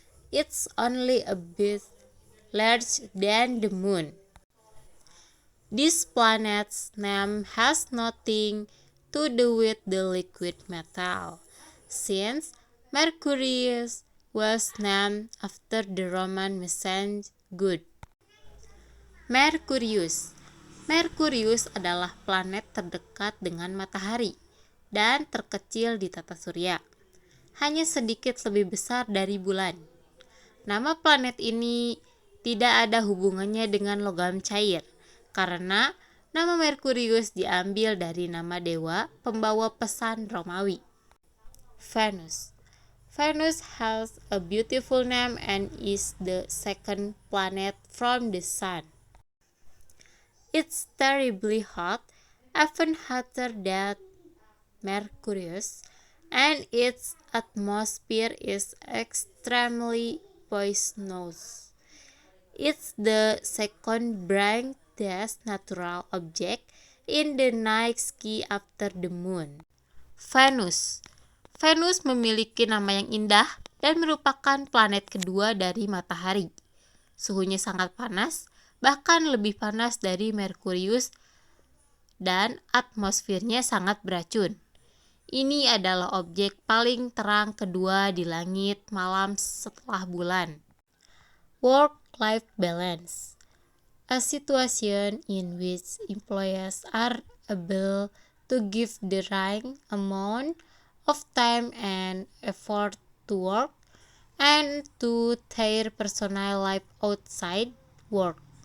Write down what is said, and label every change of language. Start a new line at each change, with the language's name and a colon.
English: It's only a bit larger than the Moon. This planet's name has nothing to do with the liquid metal, since Mercurius was named after the Roman messenger god.
Indonesian: Mercurius. Mercurius adalah planet terdekat dengan matahari dan terkecil di tata surya, hanya sedikit lebih besar dari bulan. Nama planet ini tidak ada hubungannya dengan logam cair, karena nama Merkurius diambil dari nama dewa pembawa pesan Romawi.
English: Venus. Venus has a beautiful name and is the second planet from the Sun. It's terribly hot, even hotter than Mercurius, and its atmosphere is extremely poisonous. It's the second brightest natural object in the night sky after the Moon.
Indonesian: Venus. Venus memiliki nama yang indah dan merupakan planet kedua dari matahari. Suhunya sangat panas, bahkan lebih panas dari Merkurius, dan atmosfernya sangat beracun. Ini adalah objek paling terang kedua di langit malam setelah bulan.
English: Work-life balance. A situation in which employees are able to give the right amount of time and effort to work and to their personal life outside work.